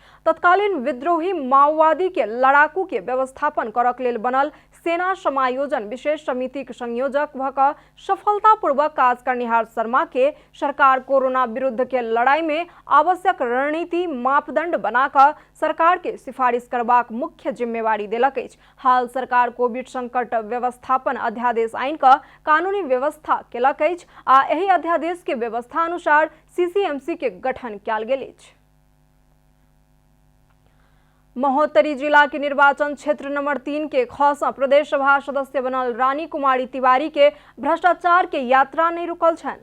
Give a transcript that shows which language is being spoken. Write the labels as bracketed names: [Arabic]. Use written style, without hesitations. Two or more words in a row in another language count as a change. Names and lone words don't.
[Maithili] तत्कालीन विद्रोही माओवादी के लड़ाकू के व्यवस्थापन करक लेल बनल सेना समायोजन विशेष समिति के संयोजक भ क सफलतापूर्वक काज करनिहार शर्मा के सरकार कोरोना विरुद्ध के लड़ाई में आवश्यक रणनीति मापदंड बनाकर सरकार के सिफारिश करबाक मुख्य जिम्मेवारी देलक अछि। हाल सरकार कोविड संकट व्यवस्थापन अध्यादेश आइन का कानूनी व्यवस्था केलक अछि आ एहि अध्यादेश के व्यवस्था अनुसार सीसीएमसी के गठन कयल गेल अछि। महोत्तरी जिला के निर्वाचन क्षेत्र नंबर 3 के खसा प्रदेश सभा सदस्य बनल रानी कुमारी तिवारी के भ्रष्टाचार के यात्रा नहीं रुकल छनि।